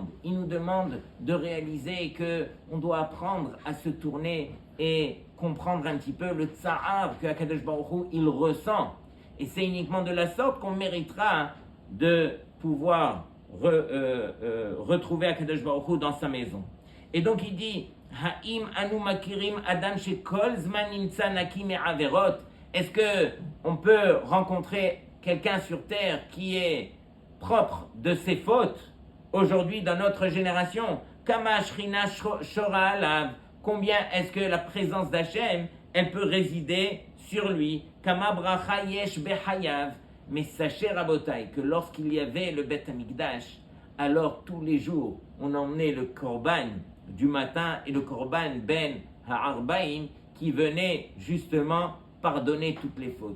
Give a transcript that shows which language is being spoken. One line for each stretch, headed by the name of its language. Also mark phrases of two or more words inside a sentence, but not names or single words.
French: Il nous demande de réaliser qu'on doit apprendre à se tourner et comprendre un petit peu le tsa'ar que Akadosh Baruch Hu, il ressent. Et c'est uniquement de la sorte qu'on méritera de pouvoir retrouver Akadosh Baruch Hu dans sa maison. Et donc il dit,
Hebrew: האם אנו מכירים אדם שכל הזמן נמצא נקי מעבירות.
French: Est-ce qu'on peut rencontrer quelqu'un sur terre qui est propre de ses fautes aujourd'hui dans notre génération?
Hebrew: כמה שכינה שורה עליו.
French: Combien est-ce que la présence d'Hachem, elle peut résider sur lui?
Hebrew: כמה ברכה יש בחייו.
French: Mais sachez, Rabotai, que lorsqu'il y avait le Beth Amikdash, alors tous les jours, on emmenait le korban du matin et le korban
Hebrew: בין הערביים
French: qui venait justement pardonner toutes les fautes.